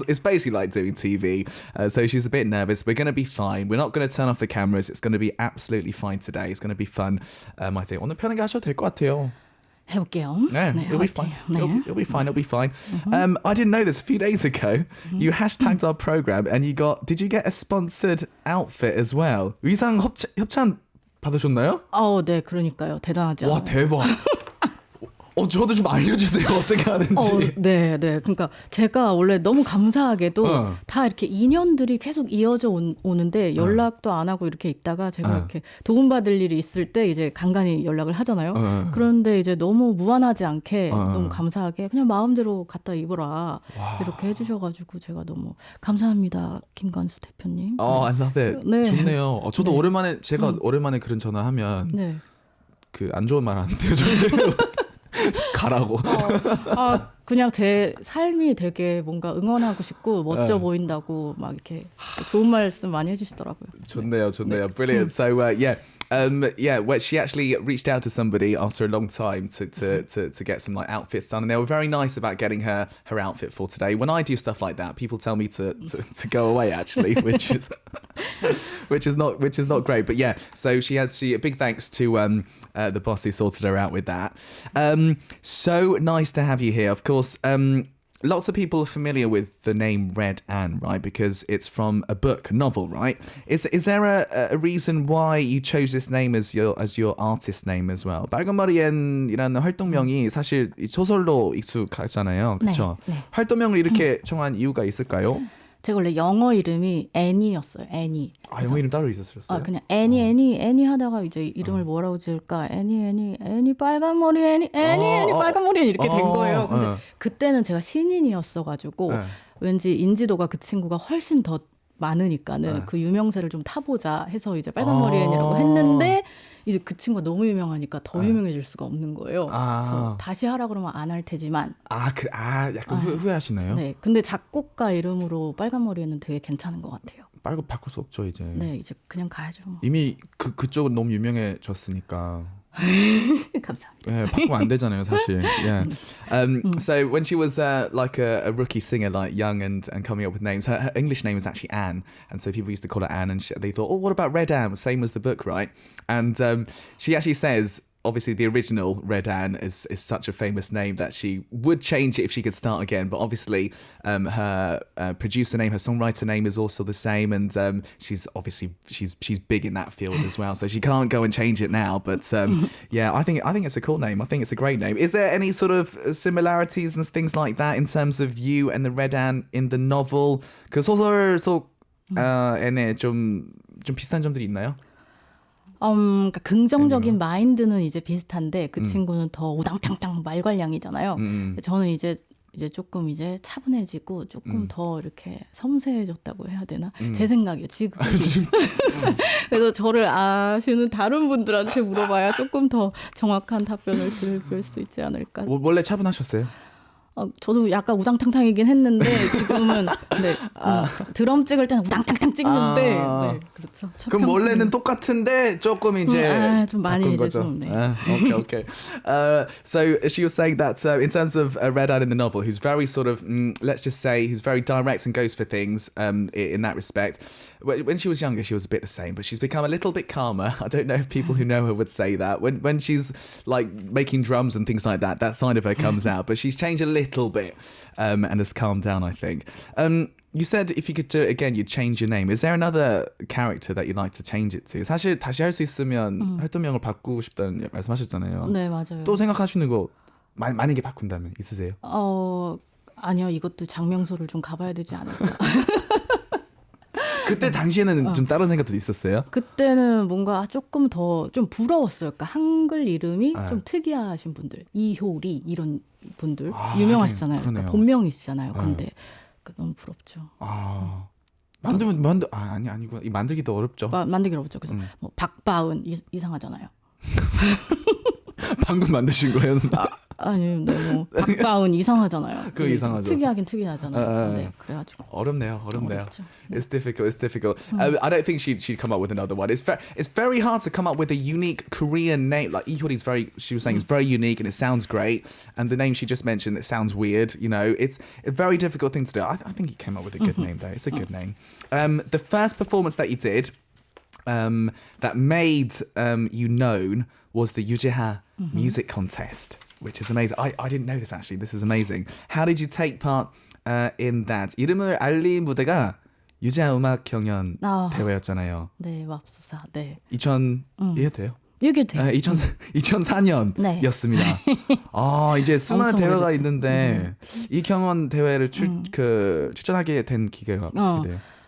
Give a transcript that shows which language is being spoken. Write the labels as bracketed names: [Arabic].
[English] It's basically like doing TV. So she's a bit nervous. We're going to be fine. We're not going to turn off the cameras. It's going to be absolutely fine today. It's going to be fun. I think [Korean] 오늘 편하게 하셔도 될 것 같아요. 해볼게요. [English] Yeah, [Korean] 네, [English] it'll be fine. [Korean] 네. [English] It'll be fine. It'll be fine. I didn't know this. A few days ago, you hashtagged our program, and did you get a sponsored outfit as well? [Korean] 의상 협찬 받으셨나요? 네, 그러니까요. 대단하죠. 와, 대박. 저도 좀 알려주세요. 어떻게 하는지. 네. 그러니까 제가 원래 너무 감사하게도 다 이렇게 인연들이 계속 이어져 오는데 연락도 안 하고 이렇게 있다가 제가 이렇게 도움받을 일이 있을 때 이제 간간히 연락을 하잖아요. 그런데 이제 너무 무한하지 않게 너무 감사하게 그냥 마음대로 갖다 입어라. 이렇게 해주셔가지고 제가 너무 감사합니다. 김관수 대표님. [English] I love it. [Korean] 네. 좋네요. 저도 제가 오랜만에 그런 전화하면 그 안 좋은 말 하는데요. 저는. 가라고. 그냥 제 삶이 되게 뭔가 응원하고 싶고 멋져 보인다고 막 이렇게 좋은 말씀 많이 해주시더라고요. 좋네요. [English] Brilliant. So well, she actually reached out to somebody after a long time to get some like outfits done, and they were very nice about getting her outfit for today. When I do stuff like that, people tell me to go away actually, which is not great. But yeah, so a big thanks to the boss who sorted her out with that. So nice to have you here. Of course, lots of people are familiar with the name Red Ann, right? Because it's from a book, a novel, right? Is there a reason why you chose this name as your artist name as well? [Korean] 빨간머리앤이라는 활동명이 사실 소설로 익숙하잖아요, 그렇죠? 네. 활동명을 이렇게 정한 이유가 있을까요? 제가 원래 영어 이름이 애니였어요. 애니. 영어 이름 따로 있었어요? 그냥 애니 하다가 이제 이름을 뭐라고 지을까? 애니 빨간머리앤이 애니 빨간머리앤 이렇게 된 거예요. 근데 그때는 제가 신인이었어가지고 왠지 인지도가 그 친구가 훨씬 더 많으니까는 그 유명세를 좀 타보자 해서 이제 빨간머리앤이라고 했는데 이제 그 친구가 너무 유명하니까 더 유명해질 수가 없는 거예요. 그래서 다시 하라 그러면 안 할 테지만. 약간 후회하시나요? 네. 근데 작곡가 이름으로 빨간머리에는 되게 괜찮은 것 같아요. 빨간 바꿀 수 없죠 이제. 네, 이제 그냥 가야죠. 뭐. 이미 그쪽은 너무 유명해졌으니까. 감사합니다. Yeah, 바꾸면 안 되잖아요, 사실. [English] Yeah. So when she was like a rookie singer, like young and coming up with names, her English name was actually Anne, and so people used to call her Anne, and they thought, what about Red Anne? Same as the book, right? And she actually says. Obviously, the original Red Ann is such a famous name that she would change it if she could start again. But obviously, her producer name, her songwriter name is also the same, and she's big in that field as well. So she can't go and change it now. But yeah, I think it's a cool name. I think it's a great name. Is there any sort of similarities and things like that in terms of you and the Red Ann in the novel? [Korean] 그 소설 속에 좀 비슷한 점들이 있나요? 그러니까 긍정적인 마인드는 이제 비슷한데 그 친구는 더 우당탕탕 말괄량이잖아요. 저는 이제 이제 조금 이제 차분해지고 조금 더 이렇게 섬세해졌다고 해야 되나? 제 생각이에요. 지금. 그래서 저를 아시는 다른 분들한테 물어봐야 조금 더 정확한 답변을 들을 수 있지 않을까. 원래 차분하셨어요? 저도 약간 우당탕탕이긴 했는데 지금은 네, 드럼 찍을 때는 우당탕탕 찍는데 네, 그렇죠. 그럼 원래는 똑같은데 조금 이제 좀 많이 이제 좀 네. [English] Okay. So she was saying that in terms of Red Eye in the novel, who's very sort of let's just say who's very direct and goes for things in that respect. When she was younger, she was a bit the same, but she's become a little bit calmer. I don't know if people who know her would say that. When she's like making drums and things like that, that side of her comes out. But she's changed a little bit and has calmed down, I think. You said if you could do it again, you'd change your name. Is there another character that you'd like to change it to? [Korean] 사실 다시 할 수 있으면 활동명을 바꾸고 싶다는 말씀하셨잖아요. 네, 맞아요. 또 생각하시는 거 만약에 바꾼다면 있으세요? 아니요, 이것도 장명소를 좀 가봐야 되지 않을까. 그때 당시에는 좀 다른 생각도 있었어요? 그때는 뭔가 조금 더 좀 부러웠어요. 그러니까 한글 이름이 좀 특이하신 분들, 이효리 이런 분들 유명하시잖아요. 그러니까 본명이시잖아요. 근데 너무 부럽죠. 아니고 이 만들기도 어렵죠. 만들기 어렵죠. 그래서 뭐 박바은 이상하잖아요. 방금 만드신 거예요? 아니, 뭐 박바은 이상하잖아요. 그 이상하죠. 특이하긴 특이하잖아요. 네, 그래가지고 어렵네요. [English] It's difficult. I don't think she'd come up with another one. It's very hard to come up with a unique Korean name. Like Ihori's she was saying, it's very unique and it sounds great. And the name she just mentioned, it sounds weird. You know, it's a very difficult thing to do. I think you came up with a good name though. It's a good name. The first performance that you did, that made you known, was the Yujiha music contest, which is amazing. I didn't know this actually. This is amazing. How did you take part in that? [Korean] 이름을 알린 무대가 유지하 음악 경연 대회였잖아요. 네, 맙소사. 네. 2000이해도 돼요? 이게 돼요. 2004년이었습니다. 이제 수많은 대회가 있는데 이 경연 대회를 추천하게 된 기회가 어떻게 돼요?